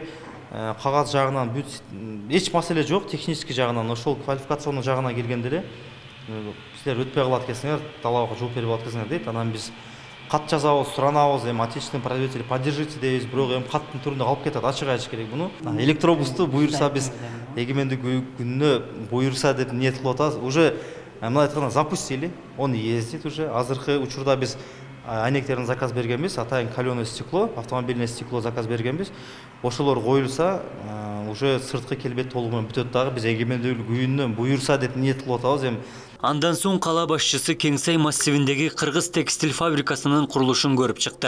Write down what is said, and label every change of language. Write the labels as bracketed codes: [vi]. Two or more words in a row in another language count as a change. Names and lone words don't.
[ky] Кагаз жагынан бүт эч маселе жок, технический жагынан, ошол квалификационный жагына келгенде эле силер өтпөй калат экенсиңер, талабга жооп берип алат экенсиңер дейт. Анан биз кат жазабыз, суранабыз, [ru] отечественный производитель поддержите [ky] дейбиз, бирок каттын түрүндө калып кетет, ачык айтыш керек буну. Электробусту буюрса биз эгемендик күнүнө буюрса деп ниет кылып атабыз. [ru] Уже [ky] мындай айтканда [ru] запустили, он ездит уже. [ky] Азыркы учурда биз айнектерин заказ бергенбиз, атайын [ru] каленое стекло, автомобильное стекло [ky] заказ бергенбиз. Ошолор коюлса, уже сырткы келбет толугу менен бүтөт дагы. Биз эгемендүүлүк күнүнө буюрса деп ниет кылып атабыз. Андан соң кала башчысы Кеңсай массивиндеги Кыргыз текстиль фабрикасынын курулушун көрүп чыкты.